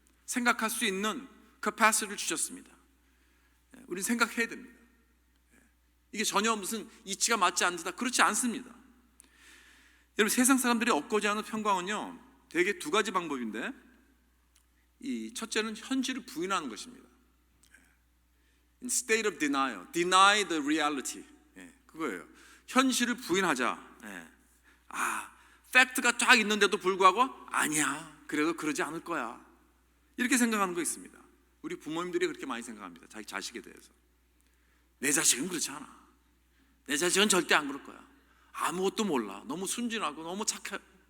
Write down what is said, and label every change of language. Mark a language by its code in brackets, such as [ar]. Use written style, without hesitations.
[ko] 생각할 수 있는 capacity를 주셨습니다. 우리는 생각해야 됩니다. 이게 전혀 무슨 이치가 맞지 않는다, 그렇지 않습니다. 여러분, 세상 사람들이 얻고자 하는 평강은요, 대개 두 가지 방법인데, 이 첫째는 현실을 부인하는 것입니다. [en] In state of denial, deny the reality. [ko] 그거예요. 현실을 부인하자. 팩트가 쫙 있는데도 불구하고 아니야, 그래도 그러지 않을 거야, 이렇게 생각하는 거 있습니다. 우리 부모님들이 그렇게 많이 생각합니다. 자기 자식에 대해서. 내 자식은 그렇지 않아. 내 자식은 절대 안 그럴 거야. 아무것도 몰라. 너무 순진하고 너무 착해.